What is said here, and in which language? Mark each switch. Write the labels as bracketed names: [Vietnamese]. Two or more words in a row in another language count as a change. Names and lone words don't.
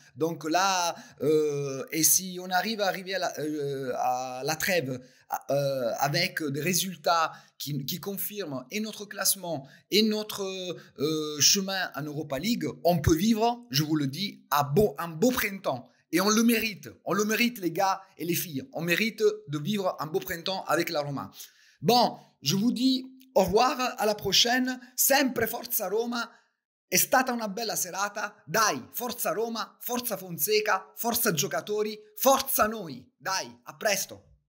[French] Donc là, et si on arrive à la trêve avec des résultats qui confirment et notre classement et notre chemin en Europa League, on peut vivre, je vous le dis, un beau printemps. Et on le mérite les gars et les filles. On mérite de vivre un beau printemps avec la Roma. Bon, je vous dis au revoir, à la prochaine. [Italian] Sempre Forza Roma. È stata una bella serata. Dai, Forza Roma, Forza Fonseca, Forza giocatori, Forza noi. Dai, a presto.